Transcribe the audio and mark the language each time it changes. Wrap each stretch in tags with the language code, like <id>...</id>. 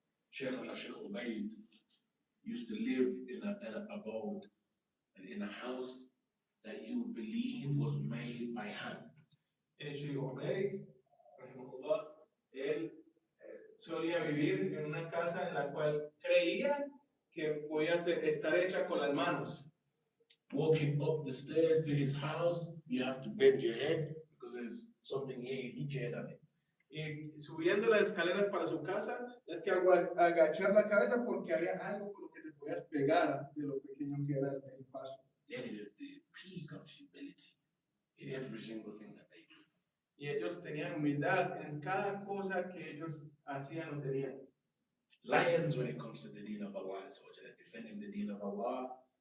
<en>Sheikh Ubaid used to live in an abode and in a house that you believe was made by hand.</en> <es>Sheikh Ubaid, rahimahullah, él solía vivir en una casa en la cual creía que podía estar hecha con las manos.</es> <en>Walking up the stairs to his house, you have to bend your head because there's something here, you hit your head on it.</en> <es>Y subiendo las escaleras para su casa, es que agachar la cabeza porque había algo con lo que te podías pegar de lo pequeño que era el paso.</es> <en>They needed the peak of humility in every single thing that they do.</en> <es>Y ellos tenían humildad en cada cosa que ellos hacían o tenían.</es> <en>Lions when it comes to the deen of Allah, defending the deen of Allah.</en>